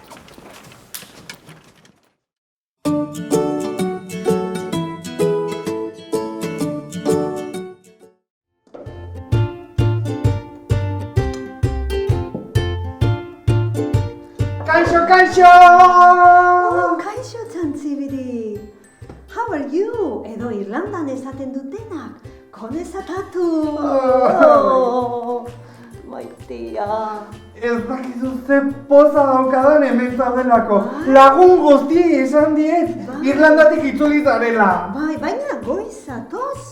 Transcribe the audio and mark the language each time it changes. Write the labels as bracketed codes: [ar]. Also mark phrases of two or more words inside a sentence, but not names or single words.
[eu] Kaixo, kaixo! Kaixo, Txantzibiri! [en] How are you? [eu] Edo Irlandan esaten dutenak, konezatatu! Maitia! Ez dakizu ze poza daukadan hemen zaudelako. Lagun guztiei esan diet, Irlandatik itzuli zarela. Bai, baina goizatoz?